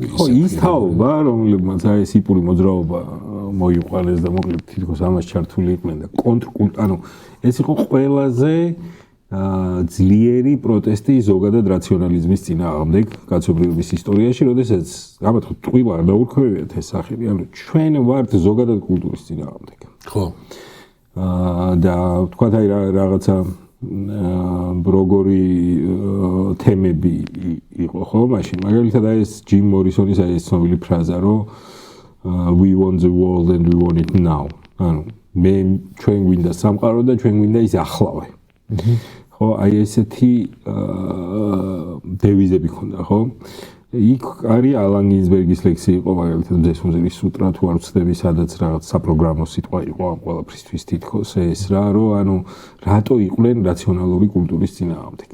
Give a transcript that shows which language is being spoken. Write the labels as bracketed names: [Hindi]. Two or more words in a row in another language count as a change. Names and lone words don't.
[Georgian] ხო ის თაობა, რომლებმაც აი ეს იპური მოძრაობა მოიყვანეს და მოკლედ თითქოს ამას ჩართული იყვნენ და ანუ ეს იყო ყველაზე ძლიერი პროტესტი ზოგადად რაციონალიზმის წინააღმდეგ კაცობრიობის ისტორიაში, როდესაც გამართო ტყუილა არ დაურქვევიათ ეს სახელი, ანუ ჩვენ ვართ ზოგადად კულტურის წინააღმდეგ. ხო. და თქვათ აი რაღაცა როგორი თემები იყო ხო მაშინ. მაგალითად აი ეს ჯიმ მორისონის აი ეს ცნობილი ფრაზა, რომ [English] we want the world and we want it now. [Georgian] ანუ მე ჩვენ გვინდა სამყარო და ჩვენ გვინდა ის ახლავე. ხო, აი ესეთი დევიზები ქონდა, ხო? იქ არის ალან გინზბერგის ლექსი იყო, მაგალითად მზესუმზირის სუტრა, თუ არ ვცდები, სადაც რაღაც საპროგრამო სიტყვა იყო ამ ყველაფრისთვის თითქოს ეს რა, რომ ანუ რატო იყვნენ რაციონალური კულტურის წინააღმდეგ.